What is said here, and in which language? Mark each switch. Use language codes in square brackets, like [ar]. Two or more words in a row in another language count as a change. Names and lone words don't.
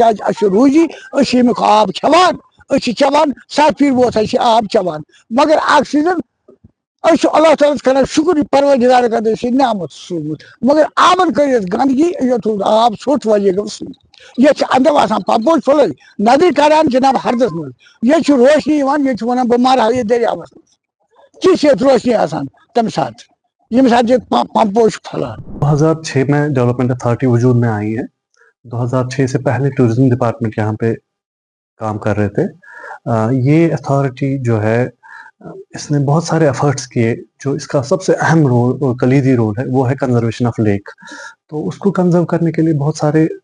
[ks] کیٛازِ اَسہِ چھُ روٗزی أسۍ چھِ ییٚمیُک آب کھٮ۪وان أسۍ چھِ چٮ۪وان 7 پھِرِ ووت اَسہِ یہِ آب چٮ۪وان مگر اکھ چیٖزن أسۍ چھِ اللہ تعالیٰ ہس کران شُکر یہِ پروردِگار خٲطرٕ چھِ نعمت سوٗزمُت مگر آبن کٔر یتھ گنٛدگی یوٚت روٗد آب ژھوٚٹ وجہ گوٚو سُے ییٚتہِ چھِ اندو آسان پمپوش پھٕلے نظرِ کران جناب ہردس منٛز ییٚتہِ چھِ روشنی یِوان ییٚتہِ چھِ ونان بہٕ مرٕ ہا ییٚتہِ دٔریاوس منٛز تِژھ ییٚتہِ روشنی آسان تمہِ ساتہٕ ییٚمہِ ساتہٕ ییٚتہِ پمپوش چھُ پھلان [ur] 2006 میں [en] development authority [ur] وجود میں آئی ہے 2006 سے پہلے [en] tourism department [ur] یہاں پہ کام کر رہے تھے یہ اتھارٹی جو ہے اس نے بہت سارے ایفرٹس کیے جو اس کا سب سے اہم رول اور کلیدی رول ہے وہ ہے [en] conservation of lake [ur] تو اس کو کنزرو کرنے کے لیے بہت سارے